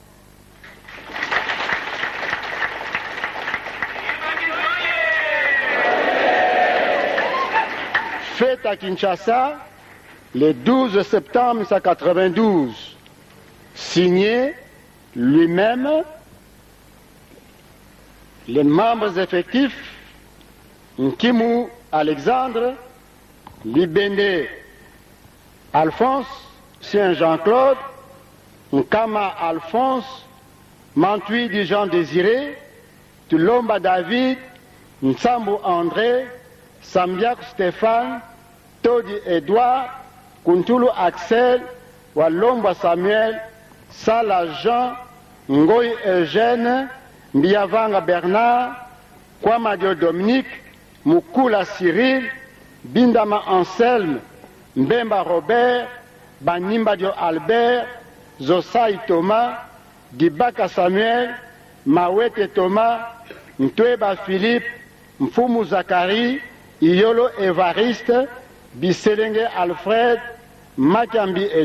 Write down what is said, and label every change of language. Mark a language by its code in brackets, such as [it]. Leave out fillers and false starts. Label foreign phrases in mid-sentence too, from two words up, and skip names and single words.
[fr] Fait à Kinshasa le 12 septembre 1992, signé lui-même, les membres effectifs Nkimu Alexandre, Libende Alphonse, Saint Jean-Claude, Nkama Alphonse, Mantui du Jean Désiré, Tulomba David, Nsambu André, Sambiak Stéphane, Todi Edouard, Kuntulu Axel, Walomba Samuel, Sala Jean, Ngoy Eugène, Mbiavanga Bernard, Kwamadio Dominique, Mukula Cyril, Bindama Anselme, Mbemba Robert, Banimbadio Albert, Zosai Thomas, Dibaka Samuel, Mawete Thomas, Ntweba Philippe, Mfumu Zakari, Iyolo Evariste, Biselenge Alfred, Makambi